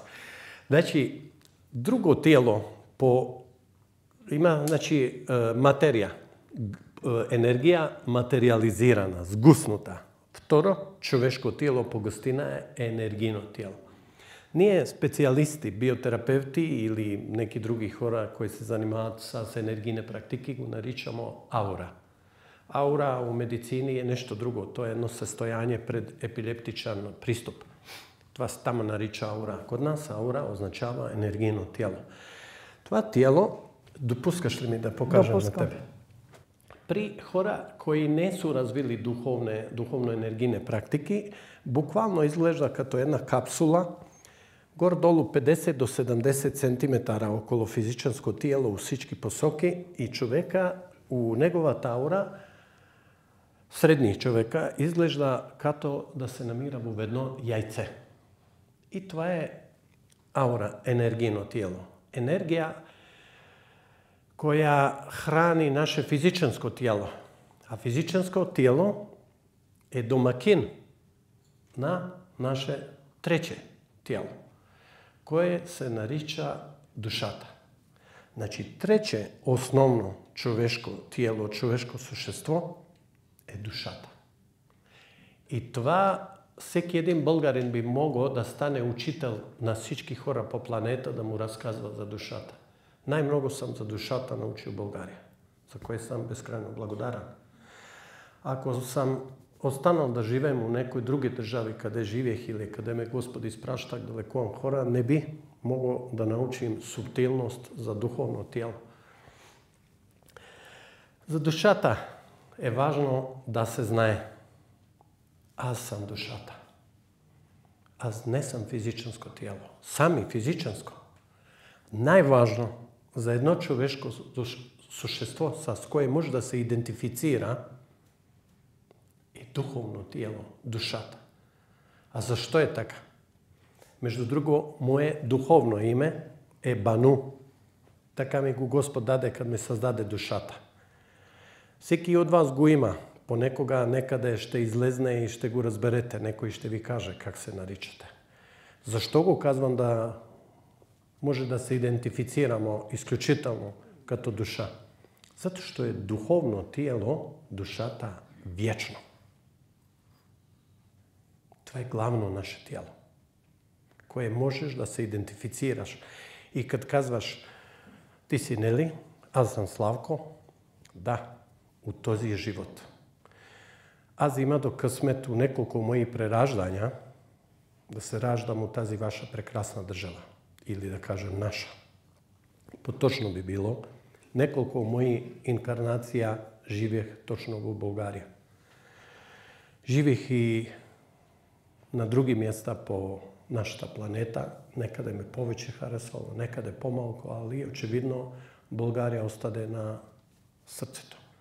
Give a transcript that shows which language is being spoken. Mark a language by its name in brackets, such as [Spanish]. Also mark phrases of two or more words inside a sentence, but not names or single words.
[Macedonian] Значи, друго тиело има материја, енергија материализирана, сгуснута. Второ, човешко тиело по гостина е енергийно тиело. Ние специјалисти, биотерапевти или неки други хора кои се занимаваат с енергийни практики го наричамо аура. Аура у медицини е нешто друго. Тоа е едно состојање пред епилептичен приступ. [Bulgarian] Това се тамо нарича аура. Код нас аура означава енергийно тиело. Това тиело, допускаш ли ми да покажам на тебе? При хора кои не су развили духовно-енергийни практики, буквално изглежда като една капсула, горе-долу 50 до 70 см около физичанско тиело у всички посоки и човека у неговата аура, средни човека, изглежда като да се намира во едно јајце. И това е аура, енергийно тиело. [Macedonian] Енергија која храни наше физичанско тиело. А физичанско тиело е домакин на наше трече тиело, кое се нарича душата. Значи, трече основно човешко тиело, човешко существо е душата. [Bulgarian] И това всеки един българин би могол да стане учител на всички хора по планета да му разказва за душата. [Macedonian] Најмногу сам за душата научил Българија, за кој сам безкрајно благодарен. Ако сам останал да живеем у некои други држави каде живеех или каде ме Господ испраштак да лекувам хора, не би могол да научим субтилност за духовно тиело. За душата е важно да се знае. [Bulgarian] Аз сам душата. Аз не сам физичанско тиело. [Macedonian] Сами физичанско. Најважно за едно човешко существо с кое може да се идентифицира е духовно тиело, душата. А зашто е така? Меѓу друго, мое духовно име е Бану. Така ми го Господ даде кад ме создаде душата. Секи од вас го има. Понекога некаде ще излезне и ще го разберете. Некој ще ви каже как се наричате. Зашто го казвам да може да се идентифицирамо исклучително като душа? Зато што е духовно тиело, душата вечно. [Bulgarian] Това е главно наше тиело, кое можеш да се идентифицираш. И кад казваш, ти си Нели, аз съм Славко, да, у този живот. Аз има до късмет у неколко мои прераждања да се раждам у тази ваша прекрасна држава. [Macedonian] Или да кажем наша. [Bulgarian] Поточно би било, неколко мои инкарнација живех точно во Българија. Живех и на други места по нашата планета. [Macedonian] Некаде ме повеќе харесало, некаде помалку, али очевидно Българија остаде на срцето.